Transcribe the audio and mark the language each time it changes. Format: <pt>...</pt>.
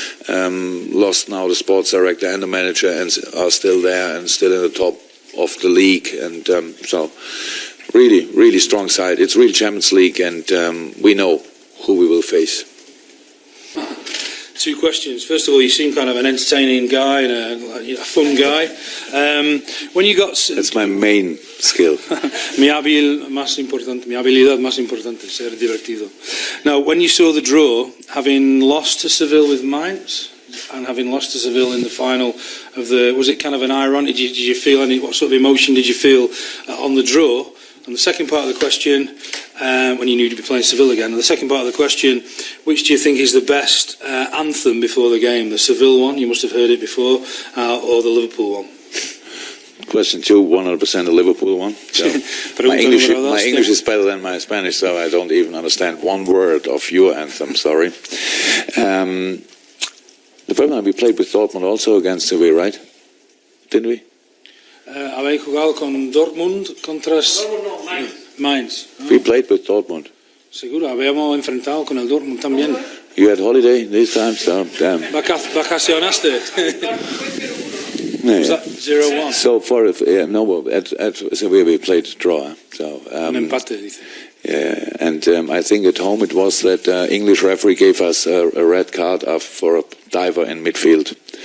<en>Lost now the sports director and the manager, and are still there and still in the top of the league. And so really, really strong side. It's real Champions League, and we know who we will face. 2 questions. First of all, you seem kind of an entertaining guy and a fun guy. When you got... That's my main skill.</en> <es>Mi habilidad más importante, ser divertido.</es> <en>Now, when you saw the draw, having lost to Seville with Mainz, and having lost to Seville in the final of was it kind of an irony? Did you feel what sort of emotion did you feel on the draw? And the second part of the question, when you knew to be playing Seville again, and the second part of the question, which do you think is the best anthem before the game? The Seville one, you must have heard it before, or the Liverpool one? Question 2, 100% the Liverpool one. So my English is better than my Spanish, so I don't even understand one word of your anthem, sorry. The first time we played with Dortmund also against Sevilla, right? Didn't we?</en> <es>Habéis jugado con Dortmund contra Mainz.</es> <en>We played with Dortmund.</en> <es>Seguro, habíamos enfrentado con el Dortmund también.</es> <en>You had holiday this time, so damn.</en> <es>Vacacionaste.</es> <en>Was that 0-1? So far, at Sevilla we played draw. So</en> <es>Un empate, dice.</es> <en>yeah, and I think at home it was that English referee gave us a red card for a diver in midfield.</en>